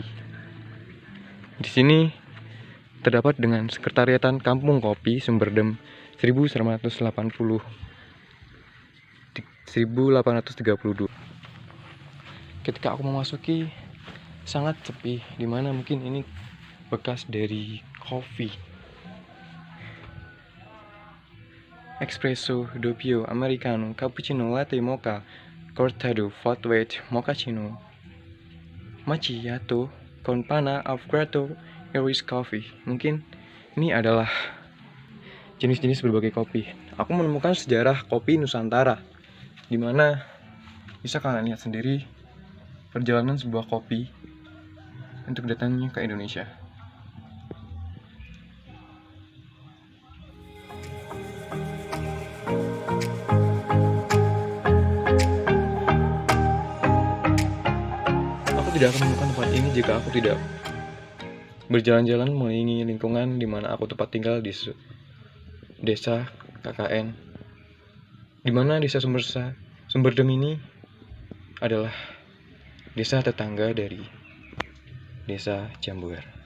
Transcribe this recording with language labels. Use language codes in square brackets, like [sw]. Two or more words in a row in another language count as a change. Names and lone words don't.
[id] Di sini terdapat dengan sekretariatan Kampung Kopi Semberdem 1832. Ketika aku memasuki, sangat sepi, dimana mungkin ini bekas dari kopi. [it] Espresso, doppio, americano, cappuccino, latte, mocha, cortado, [en] flat white, [it] mochaccino, macchiato, con panna, [en] avocado, Irish coffee. [id] Mungkin ini adalah jenis-jenis berbagai kopi. Aku menemukan sejarah kopi Nusantara, di mana bisa kalian lihat sendiri perjalanan sebuah kopi untuk datangnya ke Indonesia. Aku tidak akan menemukan tempat ini jika aku tidak berjalan-jalan mengelilingi lingkungan di mana aku tempat tinggal di desa KKN, di mana desa Semberdem ini adalah desa tetangga dari desa Jambuer.